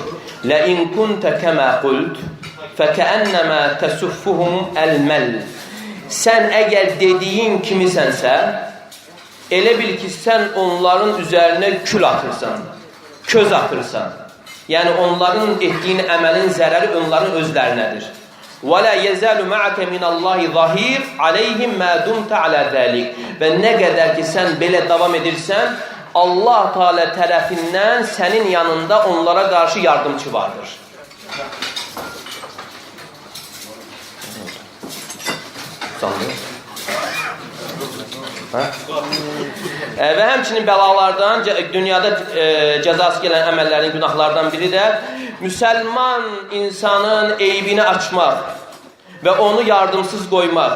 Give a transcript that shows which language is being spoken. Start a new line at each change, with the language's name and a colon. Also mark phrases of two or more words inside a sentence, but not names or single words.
Arabic: لئن كنت كما قلت فكأنما تسفهم المل.
Azerbaijani: Sən əgər dediyin kimisənsə, elə bil ki, sən onların üzərinə kül atırsan, köz atırsan. Yəni, onların etdiyin əməlin zərəri onların özlərinədir.
Arabic: وَلَا يَزَالُ مَعَكَ مِنَ اللّٰهِ ظَهِيرٌ عَلَيْهِمْ مَا دُمْتَ عَلَى ذَلِكَ.
Azerbaijani: Və nə qədər ki, sən belə davam edirsən, Allah Teala tərəfindən sənin yanında onlara qarşı yardımcı vardır. Və həmçinin bəlalardan, dünyada cəzası gələn əməllərin, günahlardan biri də müsəlman insanın eybini açmaq və onu yardımsız qoymaq.